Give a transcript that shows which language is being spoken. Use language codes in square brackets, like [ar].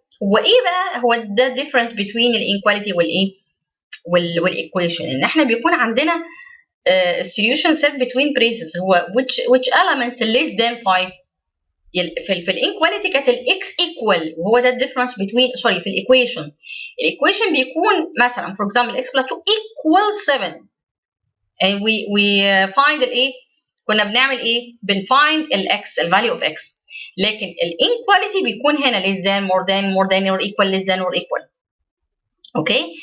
[ar] هو ايه بقى؟ هو [en] the difference between inequality [ar] والايكويشن ان احنا بيكون عندنا [en] solution set between braces. هو which element less than 5. [ar] في الايكواليتي كانت الاكس ايكوال، وهو ده الديفرنس بين في الايكويشن بيكون مثلا [en] for example x plus 2 equal 7 and we find [ar] الايه، كنا بنعمل ايه؟ بنfind الاكس الفاليو اوف اكس. لكن الانيكواليتي بيكون هنا [en] less than more than or equal less than or equal. Okay.